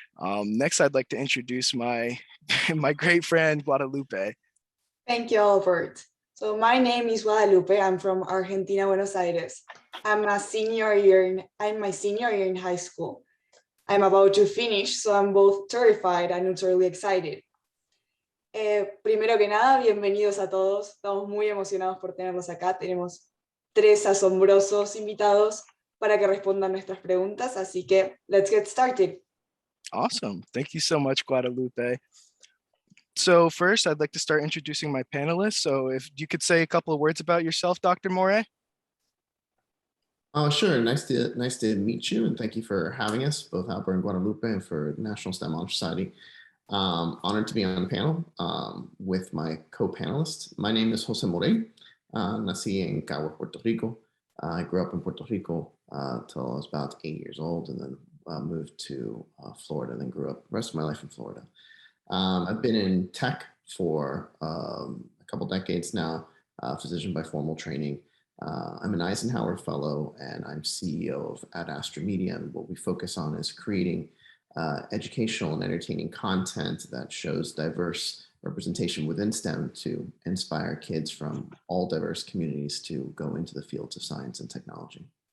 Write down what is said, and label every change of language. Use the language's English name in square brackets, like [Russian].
[English] Next, I'd like to introduce my great friend, Guadalupe. Thank you, Albert. So my name is Guadalupe. I'm from Argentina, Buenos Aires. I'm my senior year in high school. I'm about to finish, so I'm both terrified and utterly excited. [Spanish] Primero que nada, bienvenidos a todos. Estamos muy emocionados por tenerlos acá. Tenemos 3 asombrosos invitados para que respondan nuestras preguntas, así que [English] let's get started. Awesome. Thank you so much, Guadalupe. So first, I'd like to start introducing my panelists. So if you could say a couple of words about yourself, Dr. Moray. Oh, sure. Nice to meet you, and thank you for having us, both Albert and Guadalupe, and for National STEM Honor Society. Honored to be on the panel with my co-panelists. My name is Jose Moray. [Spanish] Nací en Cagua, Puerto Rico. [English] I grew up in Puerto Rico till I was about 8 years old, and then moved to Florida, and then grew up the rest of my life in Florida. I've been in tech for a couple decades now, physician by formal training. I'm an Eisenhower Fellow, and I'm CEO of Ad Astra Media, and what we focus on is creating educational and entertaining content that shows diverse representation within STEM to inspire kids from all diverse communities to go into the fields of science and technology.